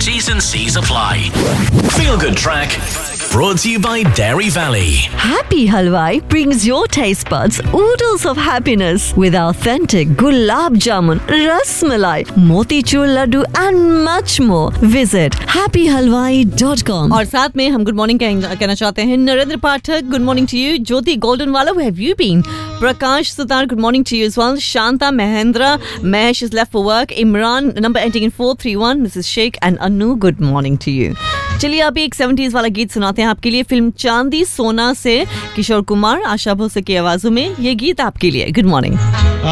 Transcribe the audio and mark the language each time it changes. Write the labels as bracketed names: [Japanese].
[English] T's and C's apply. Feel good track. Brought to you by Dairy Valley. Happy Halwai brings your taste buds oodles of happiness with authentic gulab jamun, rasmalai, motichur laddu and much more. Visit happyhalwai.com. [Hindi] और साथ में हम good morning कहना चाहते हैं. [English] Narendra Pathak, good morning to you. Jyoti Goldenwala, where have you been? Prakash Sudar, good morning to you as well. Shanta Mahendra, Mahesh is left for work. Imran, number ending in 431, this is Sheikh. And Anu, good morning to you. [Hindi] चलिए अभी एक 70s वाला गीत सुनाते हैं आपके लिए. Film चांदी सोना से किशोर कुमार, आशा भोसले की आवाजों में ये गीत आपके लिए. Good morning.